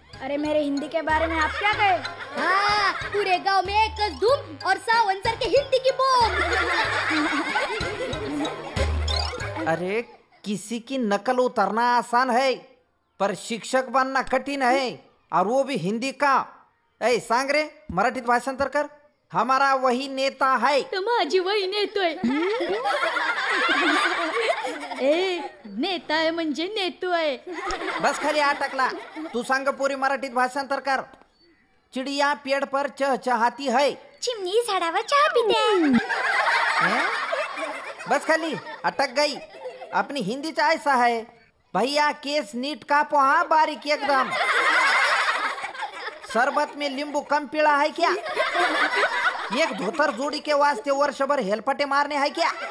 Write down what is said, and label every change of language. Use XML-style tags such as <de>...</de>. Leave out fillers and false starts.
<hi>अरे मेरे हिंदी के बारे में आप क्या कहे? हाँ, पूरे गांव में एक धूम और सावन सर के हिंदी की बूम। अरे किसी की नकल उतारना आसान है पर शिक्षक बनना कठिन है, और वो भी हिंदी का।</hi> <mr>ऐ सांग रे, मराठीत भाषांतर कर।</mr> <hi>हमारा वही नेता है।</hi> <mr>तो माझी वही नेतोय. ए नेता आहे म्हणजे नेतो आहे. बस खाली अटकला. तू सांग पुरी मराठीत भाषांतर कर.</mr> <hi>चिड़िया पेड़ पर चहचहाती है,</hi> <mr>चिमणी झाडावर चहा पिते.</mr> <hi>बस खाली अटक गई. अपनी हिंदी चा ऐसा है, भैया</hi> <mr>केस नीट कापो</mr> <hi>हाँ, बारीक एकदम. शरबत में नींबू कम पीला है क्या? एक धोतर जोड़ी के वास्ते वर्षभर हेलपटे मारने है क्या?</hi>